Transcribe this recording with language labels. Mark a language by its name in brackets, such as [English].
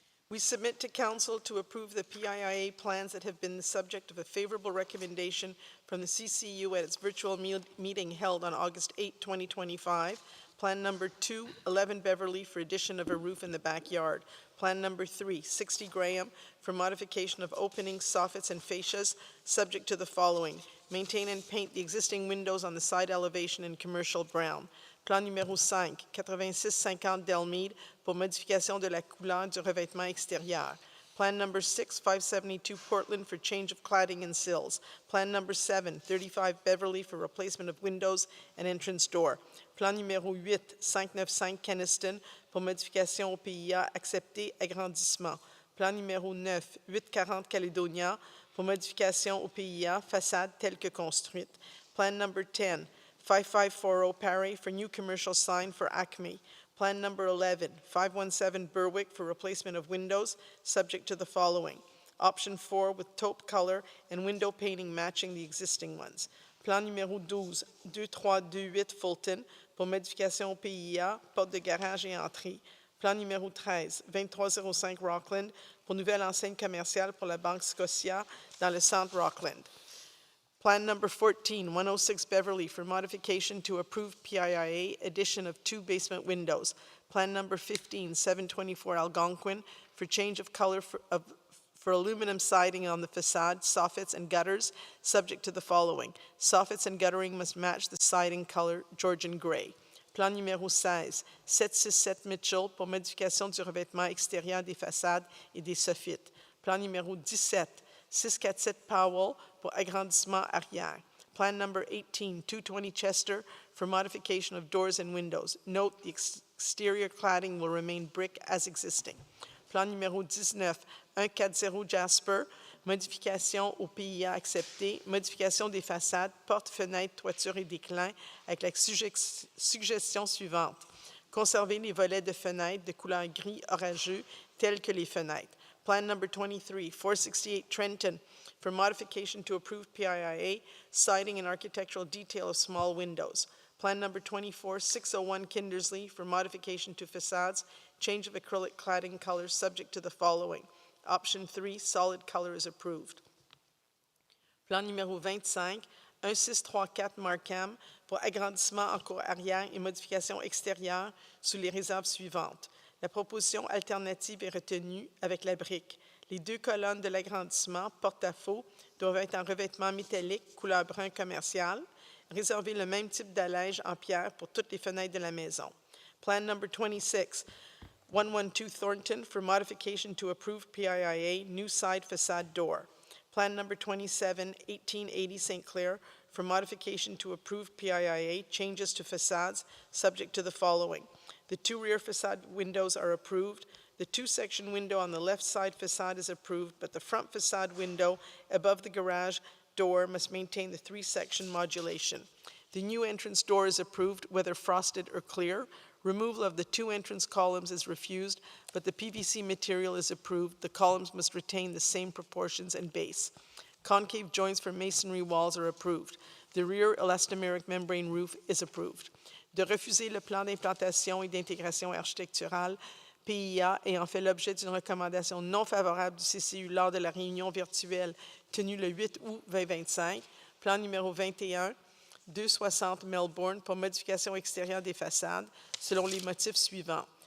[English] We submit to Council to approve the PIIA plans that have been the subject of a favorable recommendation from the CCU at its virtual meeting held on August 8, 2025. Plan number 2, 11 Beverly for addition of a roof in the backyard. Plan number 3, 60 Graham for modification of openings, soffits, and fascias, subject to the following. Maintain and paint the existing windows on the side elevation in commercial brown. [French] Plan numéro 5, 8650 Delmeade pour modification de la couleur du revêtement extérieur. [English] Plan number 6, 572 Portland for change of cladding and sills. Plan number 7, 35 Beverly for replacement of windows and entrance door. [French] Plan numéro 8, 595 Keniston pour modification au PIA accepté agrandissement. Plan numéro 9, 840 Caledonia pour modification au PIA façade telle que construite. [English] Plan number 10, 5540 Parry for new commercial sign for Acme. Plan number 11, 517 Berwick for replacement of windows, subject to the following. Option 4 with taupe color and window painting matching the existing ones. [French] Plan numéro 12, 2328 Fulton pour modification PIA, porte de garage et entrée. Plan numéro 13, 2305 Rockland pour nouvelle enseigne commerciale pour la Banque Scotia dans le centre Rockland. [English] Plan number 14, 106 Beverly for modification to approved PIIA, addition of 2 basement windows. Plan number 15, 724 Algonquin for change of color for aluminum siding on the facade, soffits, and gutters, subject to the following. Soffits and guttering must match the siding color, Georgian gray. [French] Plan numéro 16, 767 Mitchell pour modification du revêtement extérieur des façades et des soffites. Plan numéro 17, 647 Powell pour agrandissement arrière. [English] Plan number 18, 220 Chester for modification of doors and windows. Note the exterior cladding will remain brick as existing. [French] Plan numéro 19, 140 Jasper, modification au PIA accepté, modification des façades, portes, fenêtres, toitures et déclins avec la suggestion suivante. Conserver les volets de fenêtres de couleur gris orageux tels que les fenêtres. [English] Plan number 23, 468 Trenton for modification to approved PIIA, siding and architectural detail of small windows. Plan number 24, 601 Kindersley for modification to facades, change of acrylic cladding colors subject to the following. Option 3, solid color is approved. [French] Plan numéro 25, 1634 Markham pour agrandissement en cour arrière et modification extérieure sous les réserves suivantes. La proposition alternative est retenue avec la brique. Les 2 colonnes de l'agrandissement porte-à-faux doivent être en revêtement métallique, couleur brun commercial. Réserver le même type d'allège en pierre pour toutes les fenêtres de la maison. [English] Plan number 26, 112 Thornton for modification to approved PIIA, new side facade door. Plan number 27, 1880 St. Clair for modification to approved PIIA, changes to facades, subject to the following. The 2 rear facade windows are approved. The 2-section window on the left side facade is approved, but the front facade window above the garage door must maintain the 3-section modulation. The new entrance door is approved, whether frosted or clear. Removal of the 2 entrance columns is refused, but the PVC material is approved. The columns must retain the same proportions and base. Concave joints for masonry walls are approved. The rear elastomeric membrane roof is approved. [French] De refuser le plan d'implantation et d'intégration architecturale PIA ayant fait l'objet d'une recommandation non favorable du CCU lors de la réunion virtuelle tenue le 8 août 2025. Plan numéro 21, 260 Melbourne pour modification extérieure des façades selon les motifs suivants.